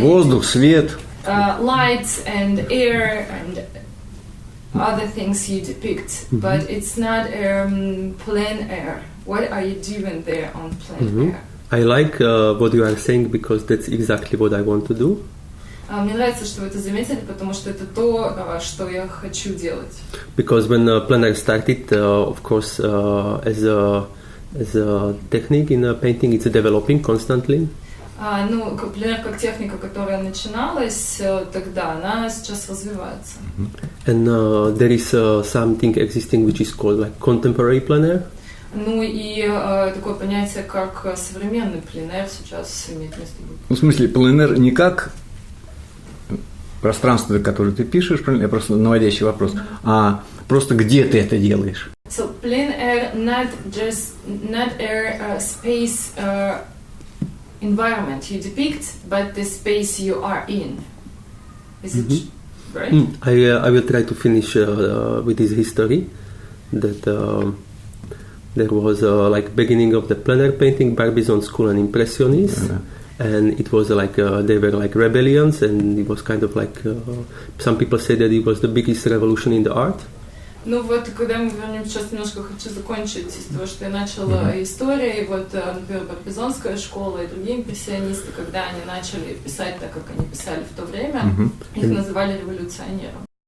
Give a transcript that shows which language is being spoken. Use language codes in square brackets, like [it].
[ru] воздух, свет. [en] Lights and air and other things you depict, but it's not plein air. What are you doing there on plein air? I like what you are saying because that's exactly what I want to do. [ru] Мне нравится, что вы это заметили, потому что это то, что я хочу делать. [en] Because when plein air started, of course, as a technique in painting, it's developing constantly. [ru] Plein air как техника, которая начиналась тогда, она сейчас развивается. [en] And there is something existing which is called like contemporary plein air. [ru] И такое понятие, как современный пленэр сейчас имеет место быть. В смысле, пленэр не как пространство, которое ты пишешь, я просто наводящий вопрос, а просто где ты это делаешь? [en] So plein air not air space environment you depict, but the space you are in. Is it right? I will try to finish with this history that. There was like beginning of the plein air painting, Barbizon school and Impressionists, and it was like they were like rebellions, and it was kind of like some people say that it was the biggest revolution in the art. [ru] Когда мы вернемся, сейчас немножко хочу закончить из того, что я начала история, и например, Барбизонская школа и другие импрессионисты, когда они начали писать так, как они писали в то время, их называли революционером.